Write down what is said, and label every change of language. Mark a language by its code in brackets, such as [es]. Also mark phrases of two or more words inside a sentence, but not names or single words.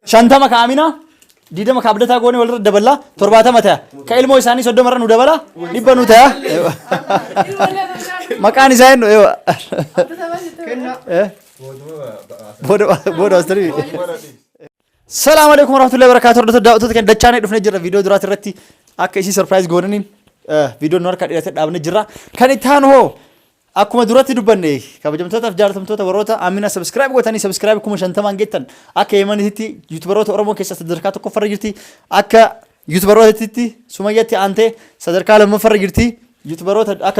[om] shantama ka Amina didama ka abdataa goone walirra dabala 70 ta'a ka ilmoo isaanii 30 irra nu dabala dhibba nu ta'a maqaan isaa hin boda astari [ar] السلام عليكم ورحمة الله وبركاته [om] daawwattoota kan dachaanee dhufnee jirra viidiyoo duraati irratti akka isii surprise goonaniin viidiyoo nu harka dhiyaatee dhaabnee jirra kan itti aanu hoo akkuma duratti dubbanne kabajamtootaaf jaalatamtoota warroota Amina subscribe gootanii subscribe kuma 50 geettan akka Yemanitti youtuberoota Oromoo keessaa sadarkaa tokkoffarra jirti akka youtuberootaatti Sumayyatti aantee sadarkaa lammaffarra jirti youtuberoota akka